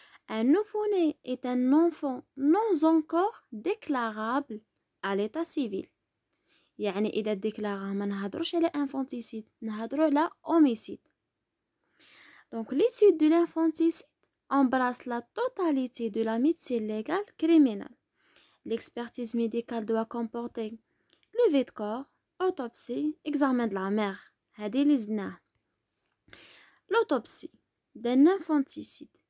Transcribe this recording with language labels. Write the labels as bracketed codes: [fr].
[fr] Un nouveau-né est un enfant non encore déclarable à l'état civil. [ar] يعني إذا déclaré ما نهضروش على infanticide, نهضرو على homicide. [fr] Donc l'étude de l'infanticide embrasse la totalité de la médecine légale criminelle. L'expertise médicale doit comporter levée de corps, autopsie, examen de la mère. [ar] هذه اللي زدناه. [fr] L'autopsie d'un infanticide.